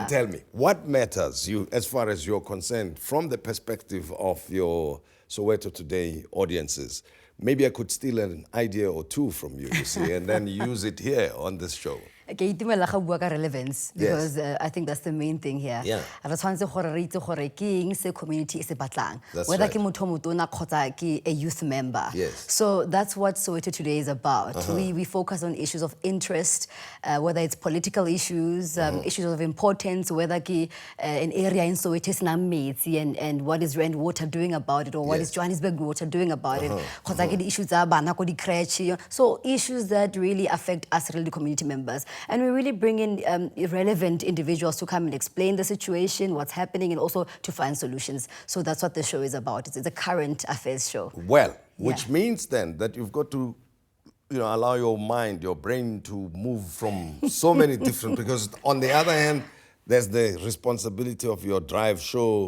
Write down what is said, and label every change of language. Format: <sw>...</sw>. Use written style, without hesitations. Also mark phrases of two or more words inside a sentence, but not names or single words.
<en>And tell me, what matters you as far as you're concerned from the perspective of your Soweto Today audiences? Maybe I could steal an idea or two from you see, and then use it here on this show. Okay, relevance, because Yes. I think that's the main thing here. Yeah. Community is batlang. That's Whether right.</en> <tn>ke motho o motona kgotsa ke a</tn> <en>youth member. Yes. So that's what Soweto Today is about. We focus on issues of interest, whether it's political issues, issues of importance, whether ke an area in Soweto is and what is Rand Water doing about it, or what is Yes. Johannesburg Water doing about it.</en> <tn>Kgotsa ke di issues tsa bana ko di creche.</tn> <en>So issues that really affect us really community members. And we really bring in relevant individuals to come and explain the situation, what's happening, and also to find solutions. So that's what the show is about. It's a current affairs show. Well, which means then that you've got to, you know, allow your mind, your brain to move from so many different, because on the other hand, there's the responsibility of your drive show</en>